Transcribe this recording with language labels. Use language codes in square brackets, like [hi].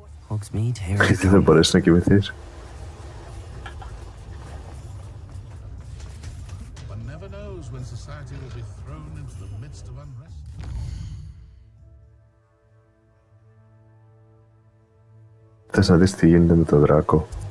[en] Hogsmeade, here [el] Γιατί δεν μπορείς να κοιμηθείς? [en] One never knows when society will be thrown into the midst of unrest. [el] Θες να δεις τι γίνεται με το δράκο?